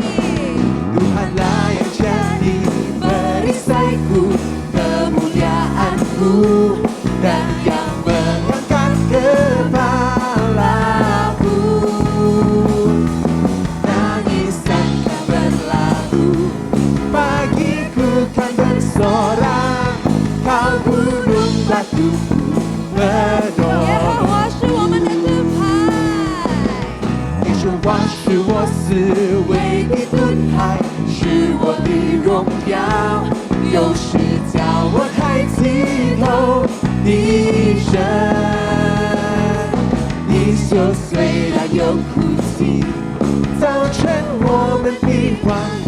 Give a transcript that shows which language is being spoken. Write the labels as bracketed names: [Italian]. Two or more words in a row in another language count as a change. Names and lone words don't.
[Indonesian] Tuhanlah yang jadi perisaiku, kemuliaanku, dan yang mengangkat kepalaku. Tangisan kan berlalu, pagiku kan bersorak. Kau gunung batuku penolong. [Chinese] 耶和华是我们的盾牌。耶和华是我思维的盾牌，是我的荣耀，又是叫我抬起头的神。你说虽然有哭泣，早晨我们必欢呼。